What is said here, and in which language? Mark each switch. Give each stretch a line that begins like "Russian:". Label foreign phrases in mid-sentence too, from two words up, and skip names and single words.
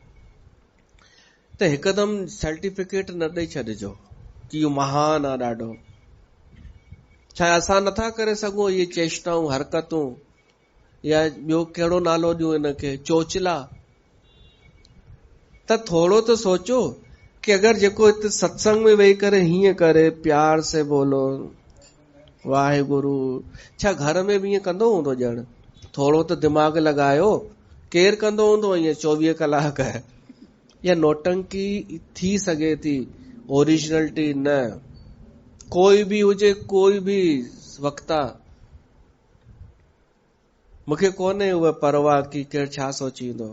Sindhi: त हिकदमि सर्टिफिकेट न ॾेई छॾिजो कि इहो महान आहे ॾाढो। छा असां नथा करे सघूं इहे चेष्टाऊं हरकतूं, या ॿियो कहिड़ो नालो ॾियूं इनखे, चोचला? त थोरो तो सोचो कि अगरि जेको हिते सत्संग में वेही करे हीअं करे,
Hindi: प्यार से बोलो
Sindhi: वाहेगुरु, छा घर में बि ईअं कंदो हूंदो? ॼण थोरो त दिमाग़ लॻायो। केरु कंदो हूंदो ईअं 24 कलाक? या नोटंकी थी सघे थी, ओरिजिनलिटी न। कोई बि हुजे, कोई बि वक्ता, मूंखे कोन्हे उहा परवाह कि केरु छा सोचींदो।